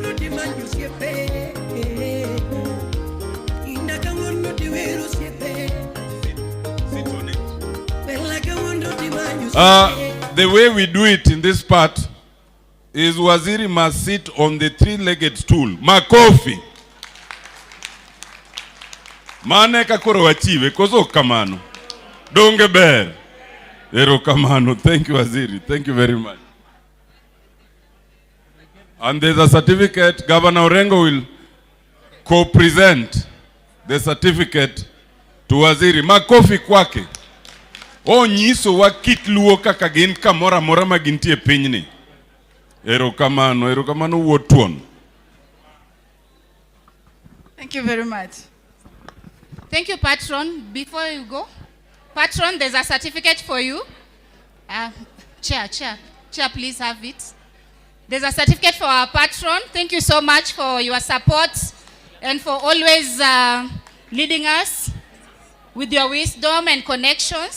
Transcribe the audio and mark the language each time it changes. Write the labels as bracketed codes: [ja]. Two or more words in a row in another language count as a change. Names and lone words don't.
[en] The way we do it in this part is Waziri must sit on the three-legged stool. Makofi. [luo] Mane kakoro wachive, koso kamano. Donge ber. Ero kamano. [en] Thank you, Waziri. Thank you very much. And there's a certificate. Governor Orengo will co-present the certificate to Waziri. [sw] Makofi kwake. [luo] O nyiso wa kitluo kaka gin kamora mora magintie pinyni. Ero kamano wuotuon. [en] Thank you very much. Thank you, Patron. Before you go, Patron, there's a certificate for you. Chair, please have it. There's a certificate for our Patron. Thank you so much for your support and for always leading us with your wisdom and connections.